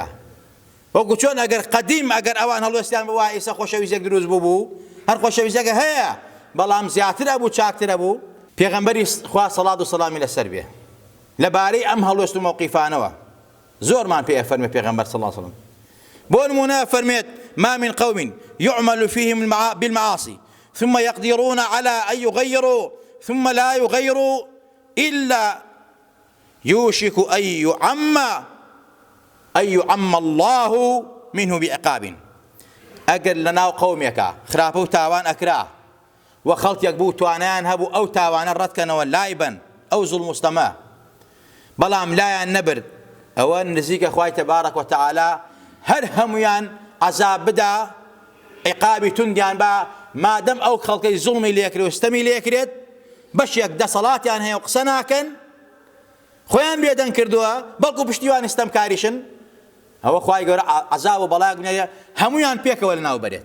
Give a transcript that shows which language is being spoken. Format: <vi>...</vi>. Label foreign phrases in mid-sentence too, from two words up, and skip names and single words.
<ckb>وەکو چۆن ئەگەر قەدیم ئەگەر ئەوان هەڵوێستیان بووە ئێستا خۆشەویستێک دروست بوو هەر خۆشەویستێکە هەیە بەڵام زیاترە بوو چاکترە بوو. پێغەمبەری خوا سەڵات و سەلامی لەسەر بێ لەبارەی ئەم هەڵوێست و مەوقیفانەوە زۆرمان پێ ئەفەرمێ پێغەمبەر</ckb> <ar>صلی الله علیه وسلم.</ar> <ckb>بۆ نمونە فەرمێت</ckb> <ar>ما من قوم يعمل فيهم بالمعاصي ثم يقدرون على أن يغيروا ثم لا يغيروا إلا يوشك أن يعم الله منه بعقاب.</ar> <ckb>ئەگەر لەناو قەومێکە خراپە و تاوان ئەکرا و خەڵکێک بوو توانیان هەبوو ئەو تاوانە ڕەتکەنەوە لای بن ئەو زوڵم و ستەمە بەڵام لایان نەبرد ئەوە نزیکە خوای تەبارەک و تەعالا هەر هەمویان عەزاب بدا عقابی توندیان با مادەم ئەو خەڵکەی زوڵمی لێکرێت و ستەمی لێکرێت بەشێک دەسەڵاتیان هەیە و قسە ناکەن خۆیان بێدەنگ کردووە بەڵکو پشتیوانی ستەمکاریشن ئەوە خوای گەورە عەزاب و بەڵای گونێیە هەمویان پێکەوە لەناو بەرێت.</ckb>